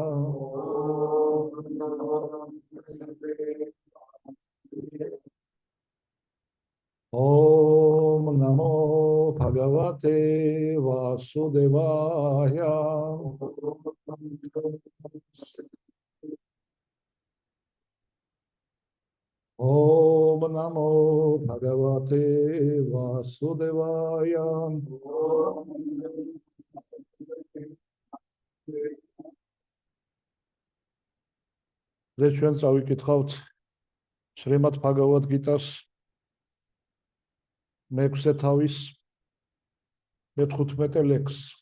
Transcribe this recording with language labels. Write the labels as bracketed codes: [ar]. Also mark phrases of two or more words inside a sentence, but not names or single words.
[sa] ॐ नमो भगवते वासुदेवाय. ॐ नमो भगवते वासुदेवाय. [ka] Დღეს ჩვენ წავიკითხავთ შრიმად ბჰაგავად გიტას მეექვსე თავის მე-15 ლექსს.